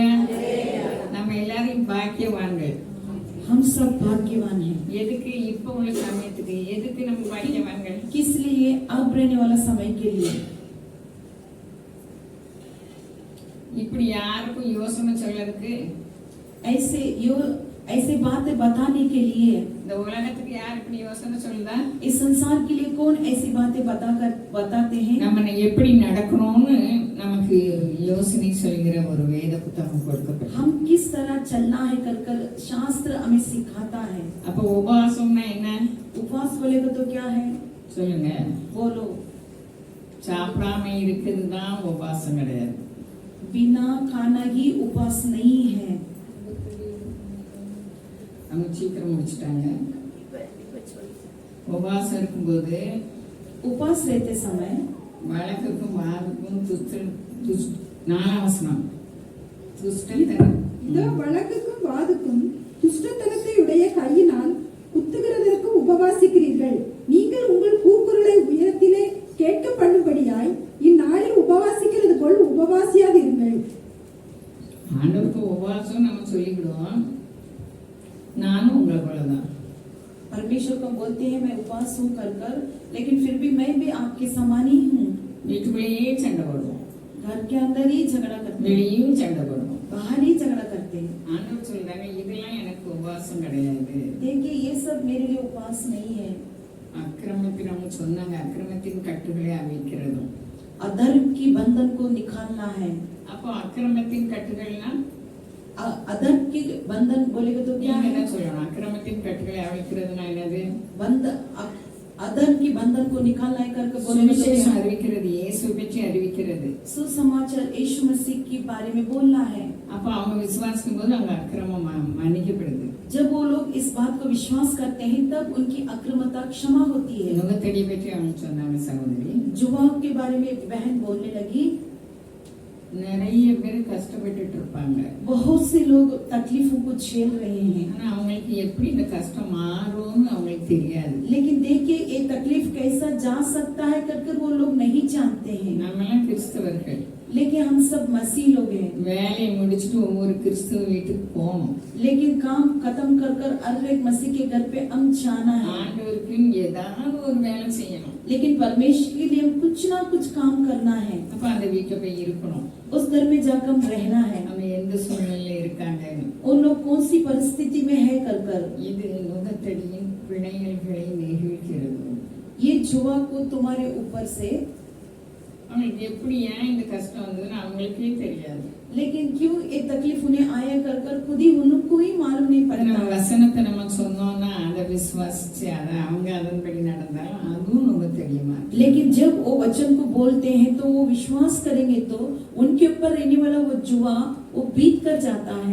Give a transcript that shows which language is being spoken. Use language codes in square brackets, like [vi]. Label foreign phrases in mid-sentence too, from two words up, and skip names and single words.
[ta] நம்ம எல்லாரும் பாக்கியவான்கள். [hi] हम सब भाग्यवान हैं। [ta] எதுக்கு இப்போ உள்ள சமயத்துக்கு எதுக்கு நம்ம பாக்கியவான்கள்? [hi] किस लिए अब रहने वाला समय के लिए। [ta] இப்படி யாருக்கும் யோசனை சொல்லறதுக்கு, [hi] ऐसे बातें बताने के लिए, [ta] இந்த உலகத்துக்கு யார் இப்படி யோசனை சொல்லுதா? [hi] इस संसार के लिए कौन ऐसी बातें बताते हैं। [ta] நம்ம எப்படி நடக்கணும்னு நமக்கு யோசனை சொல்கிற ஒரு வேத புத்தகம் கொடுக்கப்பட்டது. [hi] हम किस तरह चलना है कर शास्त्र हमें सिखाता है। [ta] அப்ப உபவாசம்னா என்ன? [hi] उपवास बोलेगा तो क्या है, [ta] சொல்லுங்க. [hi] बोलो। [ta] சாப்பிடாம இருக்கிறது தான் உபவாசம் கிடையாது. [hi] बिना खाना ही उपवास नहीं है। [ta] அவங்க சீக்கிரம் முடிச்சிட்டாங்க. உபவாசம் இருக்கும்போது [hi] उपवास रहते समय [ta] வழக்குக்கும் வாதுக்கும் நாலாவசனம் துஷ்டத்தனம். இதோ வழக்குக்கும் வாதுக்கும் துஷ்டத்தனத்தை உடைய கையினால் குத்துகிறதற்கும் உபவாசிக்கிறீர்கள். நீங்கள் உங்கள் கூக்குரலை உயரத்திலே கேட்க பண்ணும்படியாய் இந்நாளில் உபவாசிக்கிறது போல் உபவாசியாதிருங்கள். ஆண்டவருக்கு உபவாசம் நம்ம சொல்லிக்கிடுவோம். நானும் உங்களை போலதான். [hi] परमेश्वर को बोलते हैं मैं उपवास हूँ कर लेकिन फिर भी मैं भी आपके समान ही हूँ। [ta] வீட்டுக்குள்ளேயே சண்டை போடுவோம், [hi] घर के अंदर ही झगड़ा करते हैं, [ta] வெளியும் சண்டை போடுவோம். [hi] बाहर ही झगड़ा करते हैं। [ta] ஆண்டவர் சொல்றாங்க இதெல்லாம் எனக்கு உபவாசம் கிடையாது. [hi] देखिए ये सब मेरे लिए उपवास नहीं है। [ta] அக்கிரமத்தில் அவங்க சொன்னாங்க அக்கிரமத்தின் கட்டுகளை அவிக்கிறதும். [hi] अधर्म की बंधन को निकालना है। [ta] அப்போ அக்கிரமத்தின் கட்டுகள்னா [hi] अधर्म की बंधन बोलेगा तो क्या [ta] நீங்க [hi] है, [ta] தான் சொல்லணும். அக்கிரமத்தின் கட்டுகளை அவிக்கிறதுனா என்னது? [hi] अधर्म की बंधन को निकालना है करके बोलेगा तो [ta] சுவிசேஷம் [hi] क्या? [ta] அறிவிக்கிறது, இயேசு பற்றி அறிவிக்கிறது. [hi] सुसमाचार यीशु मसीह के बारे में बोलना है। [ta] அப்போ அவங்க விசுவாசிக்கும் போது அவங்க அக்கிரமம் மன்னிக்கப்படுது. [hi] जब वो लोग इस बात को विश्वास करते हैं तब उनकी अक्रमता क्षमा होती है। [ta] நுகத்தடி பற்றி அவங்க சொன்னாங்க சகோதரி. [hi] जुबान के बारे में बहन बोलने लगी, [ta] நிறைய பேர் கஷ்டப்பட்டுட்டு இருப்பாங்க. [hi] बहुत से लोग तकलीफों को झेल रहे हैं, [ta] ஆனா அவங்களுக்கு எப்படி இந்த கஷ்டம் மாறும்னு அவங்களுக்கு தெரியாது. [hi] लेकिन देखिए ये तकलीफ कैसा जा सकता है कर वो लोग नहीं जानते हैं। [ta] நம்மெல்லாம் கிறிஸ்தவர்கள். [hi] लेकिन हम सब मसीह लोग हैं, [ta] வேலையை முடிச்சுட்டு ஒவ்வொரு கிறிஸ்துவ வீட்டுக்கு போகணும். [hi] लेकिन काम खत्म कर कर हर एक मसीह के घर पे हम जाना है, [ta] ஆண்டவருக்கு ஏதாவது ஒரு வேலை செய்யணும். [hi] लेकिन परमेश्वर के लिए हम कुछ ना कुछ काम करना है, [ta] அப்ப அந்த வீட்டுல போய் இருக்கணும். [hi] उस घर में जाकर हम रहना है, [ta] நம்ம எந்த சூழ்நிலையில இருக்காங்கன்னு. [hi] उन लोग कौन सी परिस्थिति में है कर कर। [ta] இது நுகத்தடியின் பிணையல்களை நெகிழ்கிறது. [hi] ये जुआ को तुम्हारे ऊपर से, [ta] அவங்களுக்கு எப்படி ஏன் இந்த கஷ்டம் வந்ததுன்னு அவங்களுக்கே தெரியாது. [hi] लेकिन क्यों ये तकलीफ उन्हें आया कर कर खुद ही उनको ही मालूम नहीं [ta] நம்ம [hi] पड़ता। [ta] வசனத்தை நம்ம சொன்னோம்னா அதை விசுவாசிச்சு அதை அவங்க அதன்படி நடந்தாலும் அதுவும் நுகத்தடியுமா. [hi] लेकिन जब वो वचन को बोलते हैं तो वो विश्वास करेंगे तो उनके ऊपर रहने वाला वो जुआ वो बीत कर जाता है।